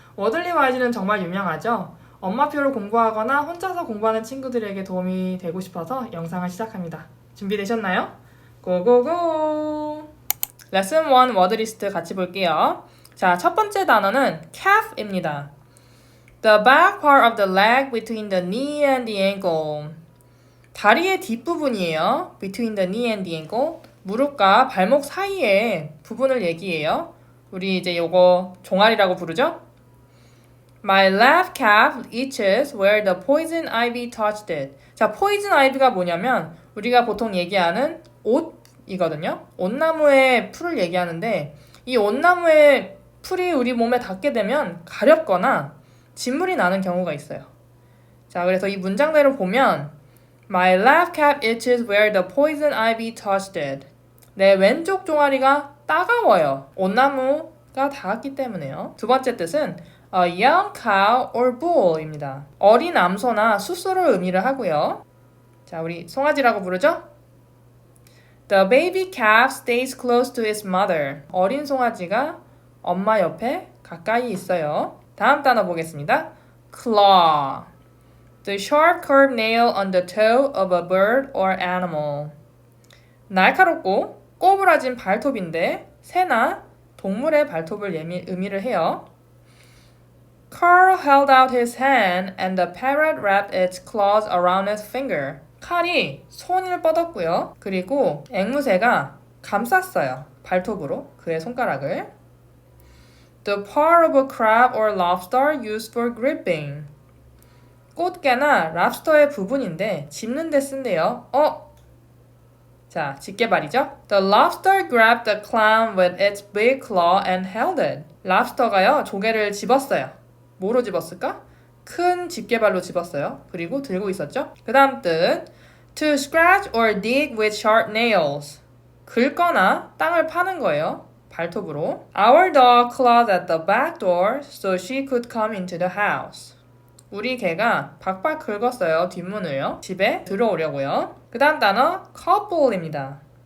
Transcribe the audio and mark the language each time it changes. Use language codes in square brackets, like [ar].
[ko] 워들리 와이즈는 정말 유명하죠? 엄마표로 공부하거나 혼자서 공부하는 친구들에게 도움이 되고 싶어서 영상을 시작합니다. 준비되셨나요? 고고고! 레슨 1 워드리스트 같이 볼게요. 자, 첫 번째 단어는 calf입니다. [en] The back part of the leg between the knee and the ankle. [ko] 다리의 뒷부분이에요. [en] Between the knee and the ankle. [ko] 무릎과 발목 사이의 부분을 얘기해요. 우리 이제 요거 종아리라고 부르죠? [en] My left calf itches where the poison ivy touched it. [ko] 자, poison ivy가 뭐냐면 우리가 보통 얘기하는 옷이거든요. 옷나무의 풀을 얘기하는데 이 옷나무의 풀이 우리 몸에 닿게 되면 가렵거나 진물이 나는 경우가 있어요. 자, 그래서 이 문장대로 보면 [en] My left calf itches where the poison ivy touched it. [ko] 내 왼쪽 종아리가 따가워요. 옷나무가 닿았기 때문에요. 두 번째 뜻은 [en] a young cow or bull [ko] 입니다. 어린 암소나 숫소를 의미를 하고요. 자, 우리 송아지라고 부르죠? [en] The baby calf stays close to its mother. [ko] 어린 송아지가 엄마 옆에 가까이 있어요. 다음 단어 보겠습니다. claw. [en] The sharp curved nail on the toe of a bird or animal. [ko] 날카롭고 꼬부라진 발톱인데 새나 동물의 발톱을 의미를 해요. [en] Carl held out his hand and the parrot wrapped its claws around its finger. [ko] 칼이 손을 뻗었고요. 그리고 앵무새가 감쌌어요. 발톱으로 그의 손가락을. [en] The part of a crab or lobster used for gripping. [ko] 꽃게나 랍스터의 부분인데 집는 데 쓴대요. 자, 집게발이죠? [en] The lobster grabbed the clam with its big claw and held it. [ko] 랍스터가요, 조개를 집었어요. 뭐로 집었을까? 큰 집게발로 집었어요. 그리고 들고 있었죠? 그 다음 뜻 [en] To scratch or dig with sharp nails. [ko] 긁거나 땅을 파는 거예요. 발톱으로. [en] Our dog clawed at the back door so she could come into the house. [ko] 우리 개가 박박 긁었어요. 뒷문을요. 집에 들어오려고요. 그 다음 단어 couple입니다.